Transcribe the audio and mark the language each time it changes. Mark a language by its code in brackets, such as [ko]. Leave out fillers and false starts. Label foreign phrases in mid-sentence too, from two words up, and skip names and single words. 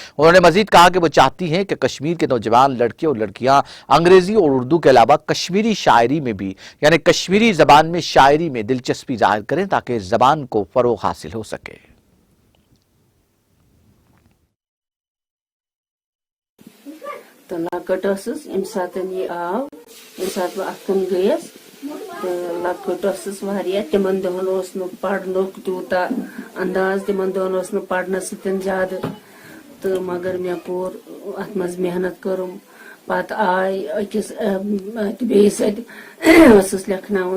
[ur] انہوں نے مزید کہا کہ وہ چاہتی ہیں کہ کشمیر کے نوجوان لڑکے اور لڑکیاں انگریزی اور اردو کے علاوہ کشمیری شاعری میں بھی یعنی کشمیری زبان میں شاعری میں دلچسپی ظاہر کریں تاکہ اس زبان کو فروغ حاصل ہو سکے. [ks] तो लकट यम सात ये आव यम सात बह अन गयस तो लकट वारिया तिमन दोहन पढ़नुक तूता अंदाज तिमन दोहन पढ़ने सतन ज्यादा तो मगर मे कोर अत मज मेहनत करम पत आय अकिस बेस लेखनावन